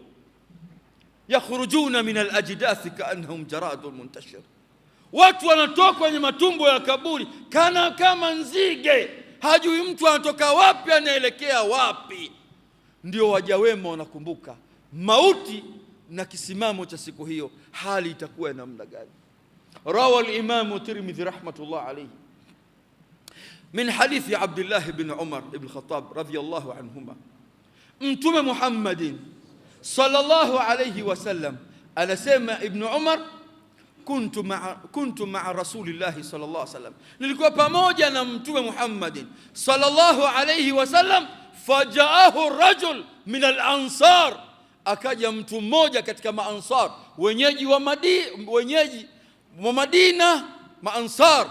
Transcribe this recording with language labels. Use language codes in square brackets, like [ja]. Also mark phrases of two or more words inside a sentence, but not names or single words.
[ar] يخرجون من الأجداث كأنهم جراد منتشر, [sw] watu wanatoka kwenye matumbo ya kaburi kana kama nzige, hajui mtu anatoka wapi anaelekea wapi. Ndio waja wema wanakumbuka mauti na kisimamo cha siku hiyo, hali itakuwa namna gani? [ar] روى الإمام الترمذي رحمة الله عليه من حديث عبد الله بن عمر بن الخطاب رضي الله عنهما, [sw] Mtume Muhammadin [ar] صلى الله عليه وسلم [sw] anasema, [ar] ابن عمر، كنت مع رسول الله صلى الله عليه وسلم, [sw] nilikuwa pamoja na Mtume Muhammadin [ar] صلى الله عليه وسلم, فجاءه رجل من الأنصار, [sw] akaja mtu mmoja katika maansar, wenyeji wa Madina, maansar.